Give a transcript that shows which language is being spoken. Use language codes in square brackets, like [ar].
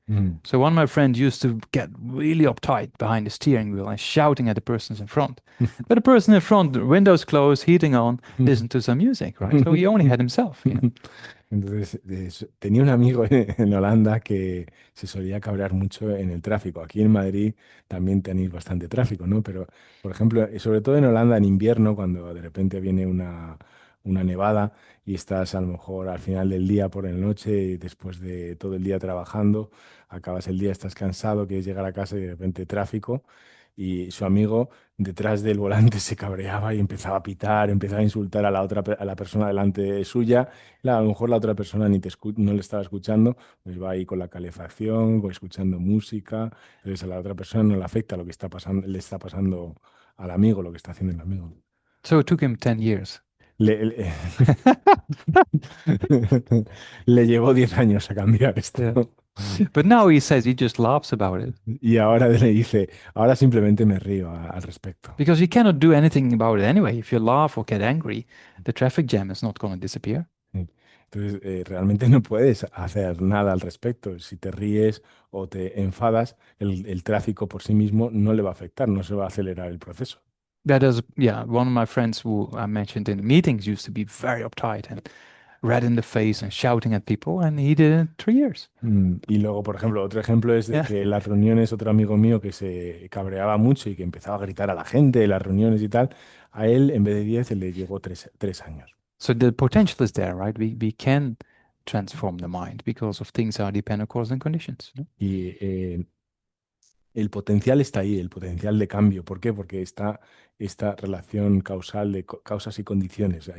[en] Mm. So one of my friends used to get really uptight behind the steering wheel and shouting at the persons in front. But the person in front, the windows closed, heating on, listen to some music, right? So he only had himself. [es] Entonces, tenía un amigo en Holanda que se solía cabrear mucho en el tráfico. Aquí en Madrid también tenéis bastante tráfico, ¿no? Pero, por ejemplo, sobre todo en Holanda en invierno, cuando de repente viene una nevada y estás a lo mejor al final del día por la noche, y después de todo el día trabajando, acabas el día, estás cansado, quieres llegar a casa y de repente tráfico. Y su amigo detrás del volante se cabreaba y empezaba a pitar, empezaba a insultar a a la persona delante suya. A lo mejor la otra persona no le estaba escuchando, pues va ahí con la calefacción, o escuchando música. Entonces a la otra persona no le afecta lo que está pasando, le está pasando al amigo, lo que está haciendo el amigo. [en] So it took him 10 years. [es] Le, le llevó 10 años a cambiar esto. Yeah. [en] But now he says he just laughs about it [es] Y ahora le dice, ahora simplemente me río al respecto. [en] because you cannot do anything about it anyway. If you laugh or get angry, the traffic jam is not going to disappear. Sí. [es] Entonces, realmente no puedes hacer nada al respecto. Si te ríes o te enfadas, el tráfico por sí mismo no le va a afectar, no se va a acelerar el proceso. [en] That is, yeah, one of my friends who I mentioned in the meetings used to be very uptight and red in the face and shouting at people, and he did it in 3 years. [es] Y luego, por ejemplo, otro ejemplo es de Yeah. que en las reuniones, otro amigo mío que se cabreaba mucho y que empezaba a gritar a la gente en las reuniones y tal, a él en vez de 10 le llegó tres años. [en] So the potential is there, right? We can transform the mind because of things are dependent cause and conditions. [es] No? Y el potencial está ahí, el potencial de cambio. ¿Por qué? Porque está esta relación causal de causas y condiciones.